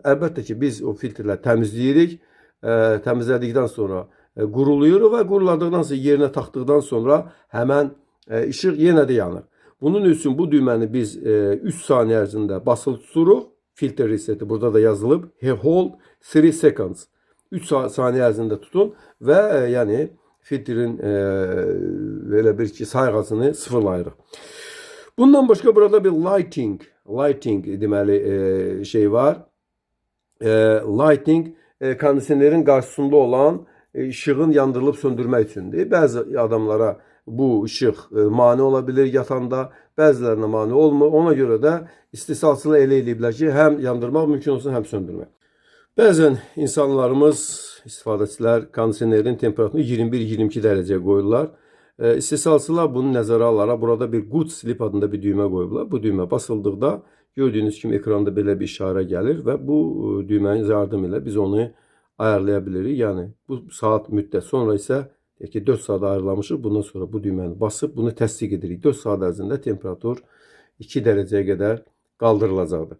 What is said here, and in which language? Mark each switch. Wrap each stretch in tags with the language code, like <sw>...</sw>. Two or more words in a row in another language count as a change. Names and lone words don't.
<az>Əlbəttə ki, biz o filtrləri təmizləyirik. Təmizlədikdən sonra quruluyuruq və quruladıqdan sonra yerinə taxdıqdan sonra həmən işıq yenə də yanır. Bunun üçün bu düyməni biz 3 saniyə ərzində basılı tuturuq. Filter reseti burada da yazılıb.</az> <en>Hold 3 seconds.</en> <az>3 saniyə ərzində tutun və yəni filtrin belə bir ki sayğacını sıfırlayırıq. Bundan başqa burada bir lighting deməli şey var. Lighting kondisionerin qarşısında olan işığın yandırılıb söndürmək üçündür. Bəzi adamlara bu işıq mane ola bilir yatanda, bəzilərinə mane olmur. Ona görə də istisnasını elə eləyiblər ki, həm yandırmaq mümkün olsun, həm söndürmək. Bəzən insanlarımız, istifadəçilər kondisionerin temperaturunu 21-22 dərəcəyə qoyurlar. İstehsalçılar bunu nəzərə alaraq burada bir</az> <en>good sleep</en> <az>adında bir düymə qoyublar. Bu düymə basıldıqda gördüyünüz kimi ekranda belə bir işarə gəlir və bu düymənin yardımı ilə biz onu ayarlaya bilirik. Yəni bu saat müddət sonra isə 4 saat ayrılamışıq. Bundan sonra bu düyməni basıb bunu təsdiq edirik. 4 saat ərzində temperatur 2 dərəcəyə qədər qaldırılacaqdır.</az>